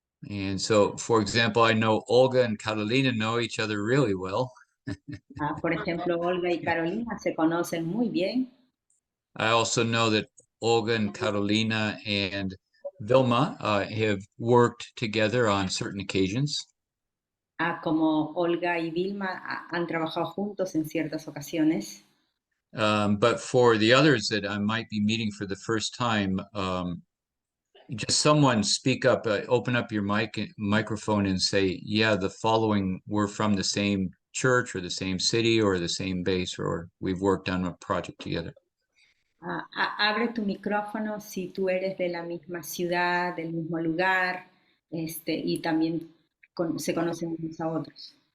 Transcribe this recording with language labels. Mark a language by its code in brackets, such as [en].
[en] And so, for example, I know Olga and Catalina know each other really well. [es] Por ejemplo, Olga y Carolina se conocen muy bien. [en] I also know that Olga and Carolina and Vilma have worked together on certain occasions. [es] Como Olga y Vilma han trabajado juntos en ciertas ocasiones. [en] But for the others that I might be meeting for the first time, just someone speak up, open up your microphone and say, yeah, the following, we're from the same church or the same city or the same base, or we've worked on a project together. [es] Abre tu micrófono si tú eres de la misma ciudad, del mismo lugar, y también se conocen unos a otros.